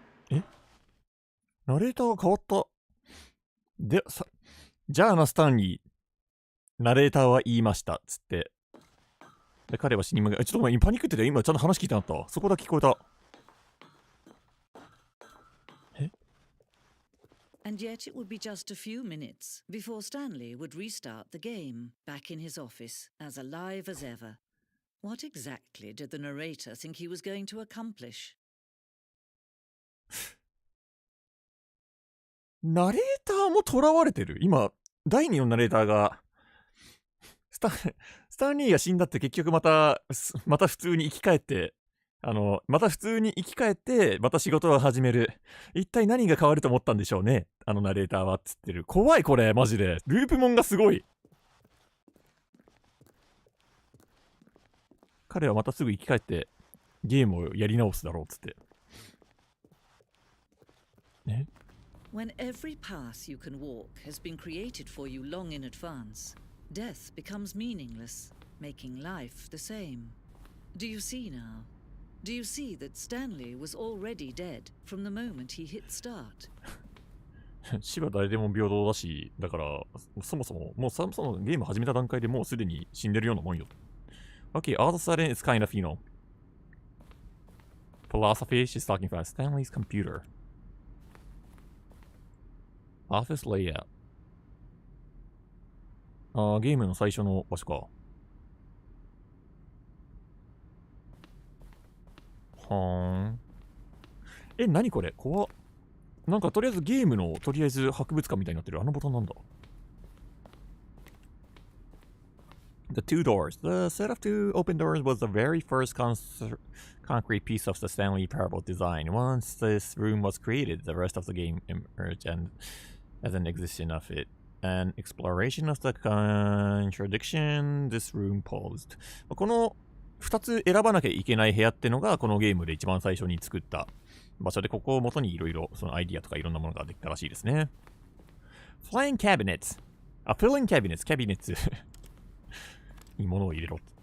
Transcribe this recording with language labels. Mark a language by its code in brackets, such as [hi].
[ja] え？ナレーターが変わった。で、じゃあな、スタンリー。ナレーターは言いました。つって。で、彼は死に向かちょっと待って、今パニックってたよ。今ちゃんと話聞いてなかった。そこだけ聞こえた。え？ [en] And yet it would be just a few minutes before Stanley would restart the game, back in his office, as alive as ever. What exactly did the narrator think he was going to accomplish? [ja] ナレーターも囚われてる。今、第2のナレーターが、スタンリーが死んだって結局また普通に生き返って、また普通に生き返って、また仕事を始める。一体何が変わると思ったんでしょうね。あのナレーターはっつってる。怖いこれ、マジで。ループモンがすごい。彼はまたすぐ生き返って、ゲームをやり直すだろうっつって。ね。 [en] When every path you can walk has been created for you long in advance, death becomes meaningless, making life the same. Do you see now? Do you see that Stanley was already dead from the moment he hit start? [ja] 死は誰でも平等だし、だから、そもそもゲーム始めた段階でもうすでに死んでるようなもんよ。 [en] Okay, all of a sudden it's kind of, philosophy, she's talking about Stanley's computer. Office layout. [ja] ゲームの最初の場所か。はーん。え、何これ怖っ。なんかとりあえずゲームのとりあえず博物館みたいになってる。あのボタンなんだ。 [en] The two doors. The set of two open doors was the very first concrete piece of the Stanley Parable design. Once this room was created, the rest of the game emerged and as an extension of it. An exploration of the contradiction this room posed. [ja] この2つ選ばなきゃいけない部屋ってのがこのゲームで一番最初に作った場所で、ここを元にいろいろそのアイディアとかいろんなものができたらしいですね。 [en] Flying cabinets. あ、filling cabinets. [ja] キャビネッツに物を入れろ。